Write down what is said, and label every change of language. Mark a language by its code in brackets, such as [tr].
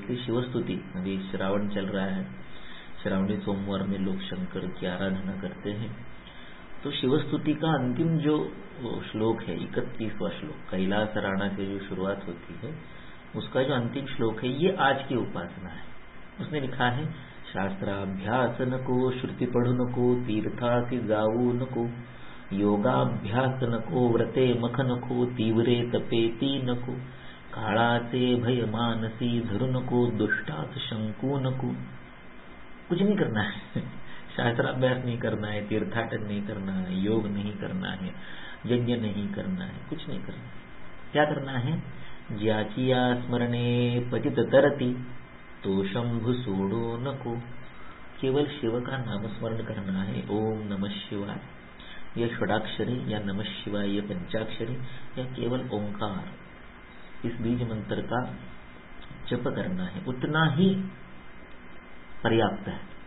[hi] इसलिए शिवस्तुति, अभी श्रावण चल रहा है, श्रावणी सोमवार में लोग शंकर की आराधना करते हैं, तो शिवस्तुति का अंतिम जो श्लोक है, 31वां श्लोक, कैलास राणा से जो शुरुआत होती है, उसका जो अंतिम श्लोक है, ये आज की उपासना है। [mr] उसने लिखा है, शास्त्राभ्यास नको, श्रुति पढ़ु नको, तीर्थाति जाऊ नको, योगाभ्यास नको, व्रते मख नको, तीव्रे तपेती नको, काळाचे भय मानसी धरु नको, दुष्टात शंकू नको। [hi] कुछ नहीं करना है, शास्त्राभ्यास नहीं करना है, तीर्थाटन नहीं करना है, योग नहीं करना है, यज्ञ नहीं करना है, कुछ नहीं करना है। क्या करना है? [mr] ज्याचिया स्मरणे पतित तरती तो शंभु सोडो नको। [hi] केवल शिव का नाम स्मरण करना है। ओम नमः शिवाय, यह षडाक्षरी या नमः शिवाय यह पंचाक्षरी या केवल ओंकार, इस बीज मंत्र का जप करना है, उतना ही पर्याप्त है।